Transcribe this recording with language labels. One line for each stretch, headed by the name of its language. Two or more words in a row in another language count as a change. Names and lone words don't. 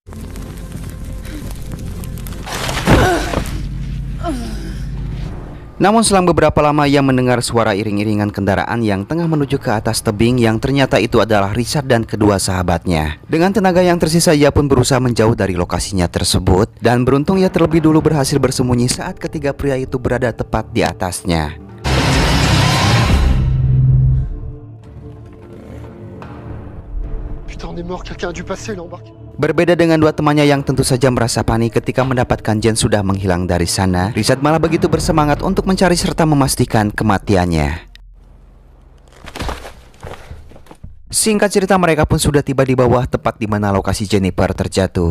Indonesian: Namun selang beberapa lama ia mendengar suara iring-iringan kendaraan yang tengah menuju ke atas tebing yang ternyata itu adalah Richard dan kedua sahabatnya. Dengan tenaga yang tersisa ia pun berusaha menjauh dari lokasinya tersebut dan beruntung ia terlebih dulu berhasil bersembunyi saat ketiga pria itu berada tepat di atasnya.
French: Putain, on est mort, quelqu'un a dû passer, il a embarqué.
Indonesian: Berbeda dengan dua temannya yang tentu saja merasa panik ketika mendapatkan Jen sudah menghilang dari sana, Richard malah begitu bersemangat untuk mencari serta memastikan kematiannya. Singkat cerita mereka pun sudah tiba di bawah tepat di mana lokasi Jennifer terjatuh.